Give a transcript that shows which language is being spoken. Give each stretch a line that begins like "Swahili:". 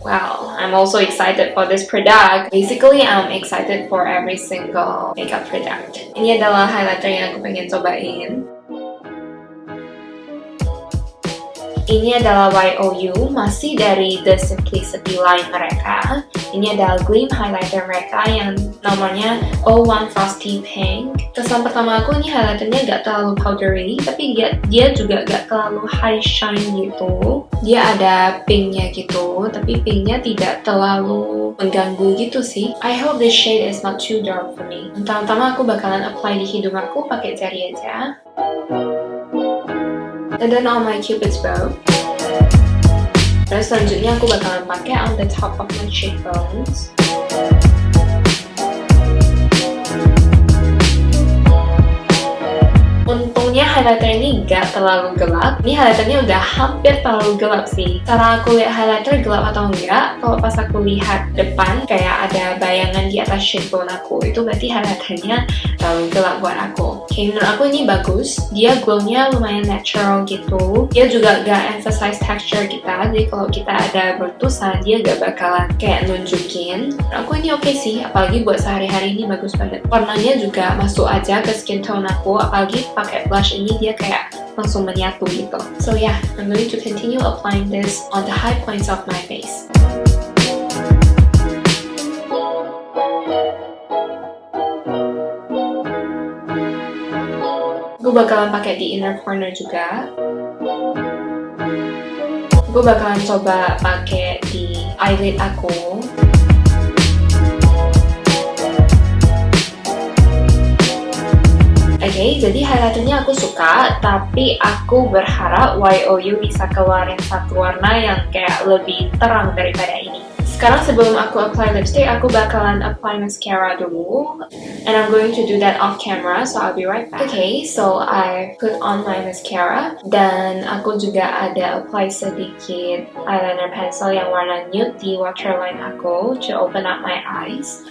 English: Wow, I'm also excited for this product. Basically, I'm excited for every single makeup product.
Indonesian: Ini adalah highlighter yang aku pengen cobain. Ini adalah YOU, masih dari The Simplicity line mereka. Ini adalah Gleam Highlighter mereka yang nomornya 01 Frosty Pink. Kesan pertama aku, ini highlighternya gak terlalu powdery, tapi dia juga gak terlalu high shine gitu. Dia ada pinknya gitu, tapi pinknya tidak terlalu mengganggu gitu sih.
English: I hope this shade is not too dark for me.
Indonesian: Pertama aku bakalan apply di hidung aku pakai jari aja.
English: And then on my cupid's bow.
Indonesian: Terus selanjutnya aku bakalan pakai
English: on the top of my cheekbones.
Indonesian: Untungnya highlighter ini gak terlalu gelap. Ini highlighternya udah hampir terlalu gelap sih. Cara aku lihat highlighter gelap atau enggak, kalau pas aku lihat depan kayak ada bayangan di atas cheekbone aku, itu berarti highlighternya terlalu gelap buat aku. Oke, menurut aku ini bagus. Dia glow-nya lumayan natural gitu. Dia juga gak emphasize texture kita, jadi kalau kita ada bertusan, dia gak bakalan kayak nunjukin. Menurut aku ini oke sih, apalagi buat sehari-hari ini bagus banget. Warnanya juga masuk aja ke skin tone aku, apalagi pakai blush ini dia kayak langsung menyatu gitu.
English: So yeah, I'm going to continue applying this on the high points of my face.
Indonesian: Gue bakalan pakai di inner corner juga. Gue bakalan coba pakai di eyelid aku. Oke, jadi highlighternya aku suka, tapi aku berharap YOU bisa keluarin satu warna yang kayak lebih terang daripada ini. Sekarang sebelum aku apply lipstick, aku bakalan apply mascara dulu.
English: And I'm going to do that off camera, so I'll be right back. Okay, so I put on my mascara.
Indonesian: Dan aku juga ada apply sedikit eyeliner pencil yang warna nude di waterline aku
English: to open up my eyes.